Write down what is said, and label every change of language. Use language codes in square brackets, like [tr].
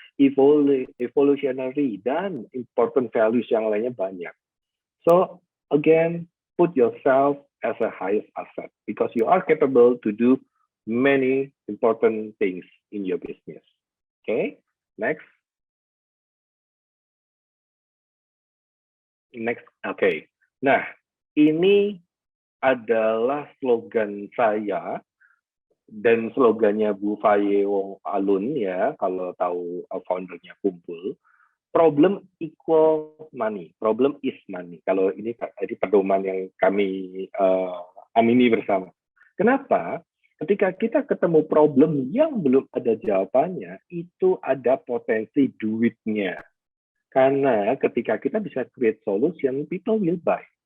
[id] Evolutionary, dan [en] important values [id] yang lainnya banyak. [en] So, again, put yourself as a highest asset because you are capable to do many important things in your business. Okay, next. [id] Next, oke. Nah, ini adalah slogan saya dan slogannya Bu Faye Wong Alun ya, kalau tahu foundernya Kumpul. [en] Problem equal money, problem is money. [id] Kalau ini pedoman yang kami amini bersama. Kenapa? Ketika kita ketemu problem yang belum ada jawabannya, itu ada potensi duitnya. Karena ketika kita bisa [en] create solution, people will buy.